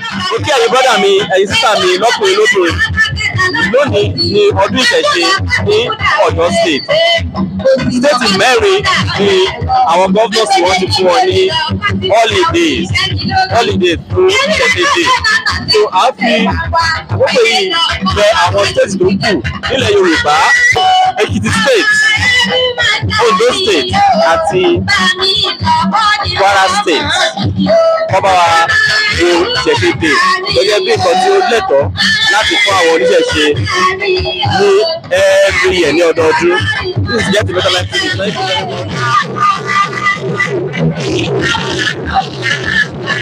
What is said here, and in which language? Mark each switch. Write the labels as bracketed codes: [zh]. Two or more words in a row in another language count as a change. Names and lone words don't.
[yo] Mo kí ẹ̀yin brọ́dà mi, ẹ̀yin sísá mi, lọ́kùnrin lóbìnrin. Lónìí ni ọdún ìṣẹ̀ṣe ní Ọ̀yọ́ State. State mẹ́rin ni àwọn governors wọn ti fún wọn ní [en] holidays, holiday [yo] fún ìṣẹ̀ṣe day. So, a fi Àkókò yìí bẹ àwọn state tó kù nílẹ̀ Yorùbá, Ekiti State, Ondo State àti Kwara State. Kọ́ bá wa wo ìṣẹ̀ṣe day gẹ́gẹ́ bí nǹkan tí ó lẹ́tọ̀ọ́ láti fún àwọn oníṣẹ̀ṣe ní [en] every year [yo] ní ọdọọdún. [en] This is Yeti Better Life T V. Thank you very much.